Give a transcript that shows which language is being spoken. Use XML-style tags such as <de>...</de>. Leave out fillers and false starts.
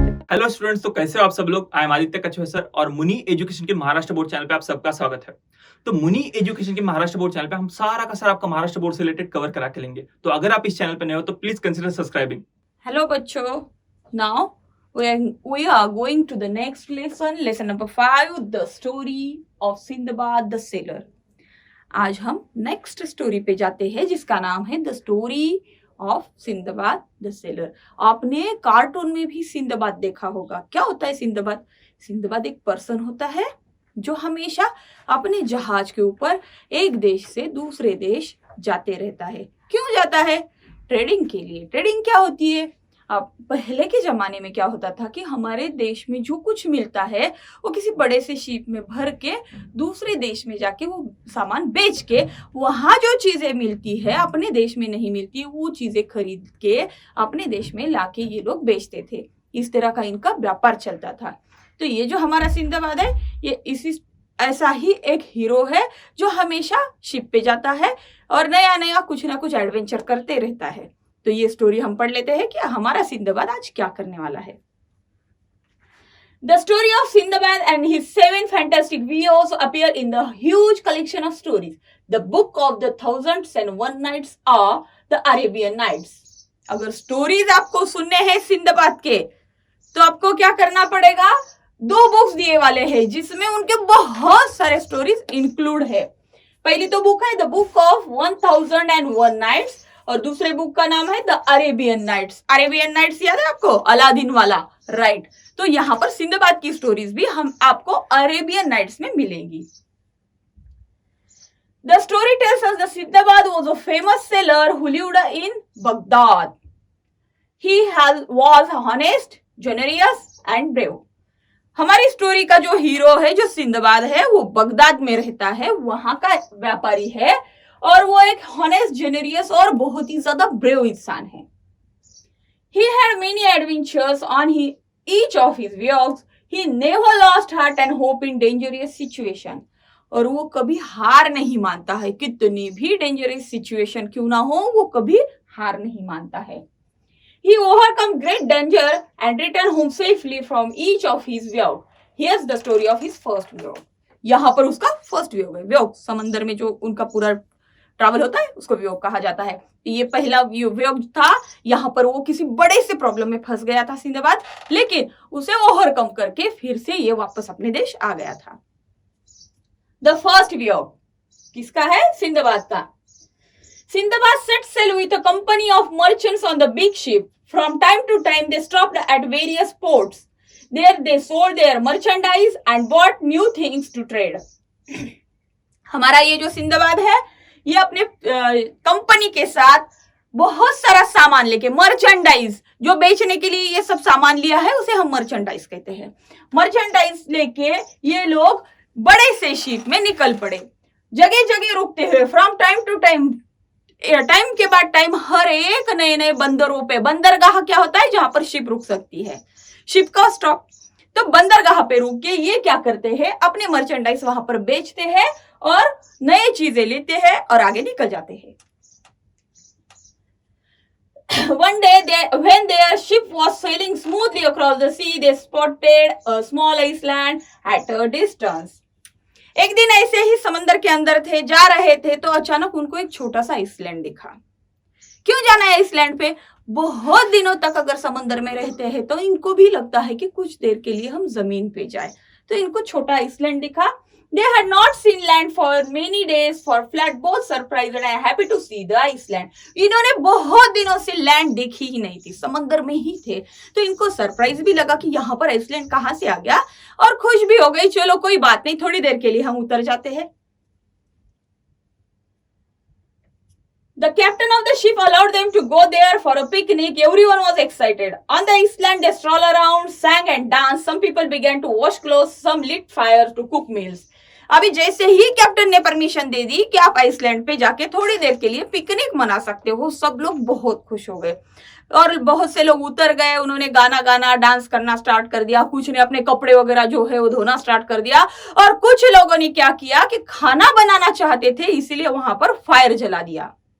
<hi>Hello students, तो कैसे हो आप सब लोग। आई एम आदित्य कछुआ सर और मुनि एजुकेशन के महाराष्ट्र बोर्ड चैनल पे आप सबका स्वागत है। तो मुनि एजुकेशन के महाराष्ट्र बोर्ड चैनल पे हम सारा का सारा आपका महाराष्ट्र बोर्ड से रिलेटेड कवर करा के लेंगे। तो अगर आप इस चैनल पे नए हो तो please consider subscribing.</hi> <en>Hello,</en> <hi>Bacho.</hi> <en>Now we are going to the next lesson number 5, the story of Sindbad the Sailor.</en> <hi>आज हम नेक्स्ट स्टोरी पे जाते हैं जिसका नाम है the story of Sinbad the seller. आपने कार्टून में भी सिंदबाद देखा होगा। क्या होता है सिंदबाद? सिंदबाद एक पर्सन होता है जो हमेशा अपने जहाज के ऊपर एक देश से दूसरे देश जाते रहता है। क्यों जाता है? ट्रेडिंग के लिए। ट्रेडिंग क्या होती है? अब पहले के जमाने में क्या होता था कि हमारे देश में जो कुछ मिलता है वो किसी बड़े से शिप में भर के दूसरे देश में जाके वो सामान बेच के वहां जो चीजें मिलती है अपने देश में नहीं मिलती वो चीजें खरीद के अपने देश में लाके ये लोग बेचते थे। इस तरह का इनका व्यापार चलता था। तो ये जो हमारा सिंदबाद है ये इसी ऐसा ही एक हीरो है जो हमेशा शिप पे जाता है और नया नया कुछ ना कुछ एडवेंचर करते रहता है। तो ये स्टोरी हम पढ़ लेते हैं कि हमारा सिंदबाद आज क्या करने वाला है।</hi> <en>The story of Sindbad and his 7 fantastic heroes appear in the huge collection of stories. The book of the 1001 Nights are the Arabian Nights.</en> <hi>अगर स्टोरीज आपको सुनने हैं सिंदबाद के तो आपको क्या करना पड़ेगा? 2 बुक्स दिए वाले हैं जिसमें उनके बहुत सारे स्टोरीज इंक्लूड है। पहली तो बुक है द बुक ऑफ 1001 नाइट्स और दूसरे बुक का नाम है the Arabian nights. Arabian nights याद है आपको? अलादीन वाला, राइट। तो यहाँ पर सिंदबाद की स्टोरीज भी हम आपको अरेबियन नाइट्स में मिलेंगी।</hi> <en>The story tells us that Sindbad was a famous sailor who lived in Baghdad. He was honest, generous and brave.</en> <hi>हमारी स्टोरी का जो हीरो है, जो सिंदबाद है, वो बगदाद में रहता है, वहां का व्यापारी है और वो एक हॉनेस्ट, जेनरियस और बहुत ही ज्यादा ब्रेव इंसान है।</hi> <en>He had many adventures on each of his voyages. He never lost heart and hope in dangerous situation.</en> <hi>और वो कभी हार नहीं मानता है, कितनी भी डेंजरस सिचुएशन क्यों ना हो वो कभी हार नहीं मानता है।</hi> <en>He overcome great danger and returned home safely from each of his voyages. Here's the story of his first voyage.</en> <hi>यहाँ पर उसका फर्स्ट voyage है। voyage समंदर में जो उनका पूरा ट्रैवल होता है उसको voyage कहा जाता है। ये पहला voyage था। यहाँ पर वो किसी बड़े से प्रॉब्लम में फंस गया था सिंदबाद, लेकिन उसे ओवरकम करके फिर से ये वापस अपने देश आ गया था। द फर्स्ट voyage किसका है? सिंदबाद का।</hi> <en>Sindbad set sail with a company of merchants on the big ship. From time to time, they stopped at various ports. There, they sold their merchandise and bought new things to trade.</en> <hi>हमारा ये जो Sinbad है, ये अपने company के साथ बहुत सारा सामान लेके, मर्चेंडाइज जो बेचने के लिए ये सब सामान लिया है उसे हम मर्चेंडाइज कहते हैं। मर्चेंडाइज लेके ये लोग बड़े से शिप में निकल पड़े, जगह जगह रुकते हुए from time to time, time के बाद टाइम हर एक नए नए बंदरों पे। बंदरगाह क्या होता है? जहां पर शिप रुक सकती है, शिप का स्टॉप। तो बंदरगाह पे रुक के ये क्या करते हैं? अपने मर्चेंडाइज वहां पर बेचते हैं और नए चीजें लेते हैं और आगे निकल जाते हैं।</hi> <en>One day, when their ship was sailing smoothly across the sea, they spotted a small island at a distance.</en> <hi>एक दिन ऐसे ही समंदर के अंदर थे, जा रहे थे, तो अचानक उनको एक छोटा सा आइसलैंड दिखा। क्यों जाना है आइसलैंड पे? बहुत दिनों तक अगर समंदर में रहते हैं तो इनको भी लगता है कि कुछ देर के लिए हम जमीन पे जाए। तो इनको छोटा आइसलैंड दिखा।</hi> <en>They had not seen land for many days, for flat, both surprised and happy to see the Iceland.</en> <hi>इन्होंने बहुत दिनों से लैंड देखी ही नहीं थी, समंदर में ही थे। तो इनको सरप्राइज भी लगा कि यहाँ पर आइसलैंड कहाँ से आ गया, और खुश भी हो गई, चलो कोई बात नहीं, थोड़ी देर के लिए हम उतर जाते हैं।</hi> <en>The captain of the ship allowed them to go there for a picnic. Everyone was excited. On the island, they strolled around, sang and danced. Some people began to wash clothes. Some lit fires to cook meals.</en> <hi>अभी जैसे ही captain ने permission दे दी कि आप Iceland पे जाके थोड़ी देर के लिए पिकनिक मना सकते हो, सब लोग बहुत खुश हो गए और बहुत से लोग उतर गए। उन्होंने गाना गाना, डांस करना स्टार्ट कर दिया। कुछ ने अपने कपड़े वगैरह जो है वो धोना स्टार्ट कर दिया और कुछ लोगों ने क्या किया कि खाना बनाना चाहते थे, इसीलिए वहां पर फायर जला दिया।</hi>